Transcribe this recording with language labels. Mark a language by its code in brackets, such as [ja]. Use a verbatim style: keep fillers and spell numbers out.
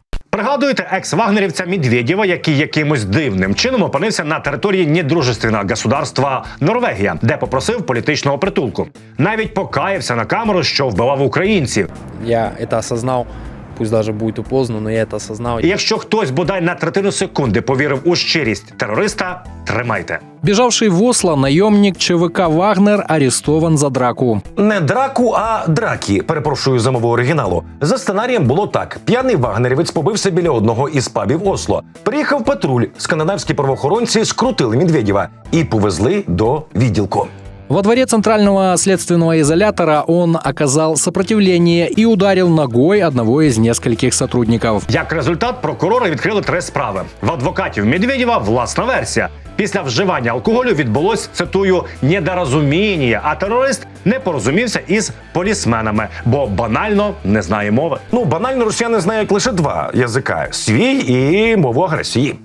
[uk] Пригадуєте екс-вагнерівця Медведєва, який якимось дивним чином опинився на території недружественного государства Норвегія, де попросив політичного притулку. Навіть покаявся на камеру, що вбивав українців. [ru] Я це осознав, пусть навіть буде поздно, але я це осознав. [uk] І якщо хтось, бодай на третину секунди повірив у щирість терориста, тримайте. [ru] Бежавший в Осло наемник ЧВК «Вагнер» арестован за драку. [uk] Не драку, а драки, перепрошую за мову оригіналу. За сценарієм було так. П'яний вагнерівець побився біля одного із пабів Осло. Приїхав патруль, скандинавські правоохоронці скрутили Медведєва і повезли до відділку. [ru] Во дворе центрального следственного изолятора он оказал сопротивление и ударил ногой одного из нескольких сотрудников. [uk] Як результат, прокурори відкрили три справи. В адвокатів Медведєва власна версія. Після вживання алкоголю відбулось, цитую, «недорозуміння», а терорист не порозумівся із полісменами, бо банально не знає мови. Ну, банально росіяни знають лише два язика – свій і мову агресії.